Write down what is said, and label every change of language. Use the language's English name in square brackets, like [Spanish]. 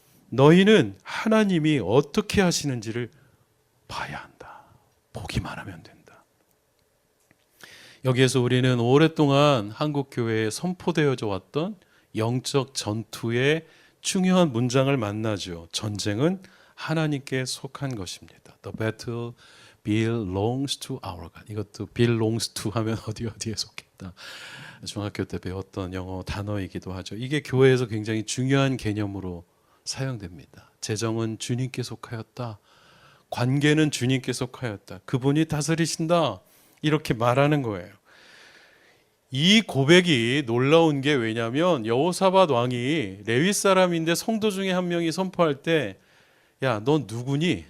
[Korean] 너희는 하나님이 어떻게 하시는지를 봐야 한다. 보기만 하면 된다. 여기에서 우리는 오랫동안 한국 교회에 선포되어져 왔던 영적 전투의 중요한 문장을 만나죠. 전쟁은 하나님께 속한 것입니다. [English] The battle belongs to our God. [Korean] 이것도 belongs to 하면 어디에 속했다. 중학교 때 배웠던 영어 단어이기도 하죠. 이게 교회에서 굉장히 중요한 개념으로 사용됩니다. 재정은 주님께 속하였다. 관계는 주님께 속하였다. 그분이 다스리신다. 이렇게 말하는 거예요. 이 고백이 놀라운 게 왜냐하면 여호사밧 왕이 레위 사람인데 성도 중에 한 명이 선포할 때 야, 넌 누구니?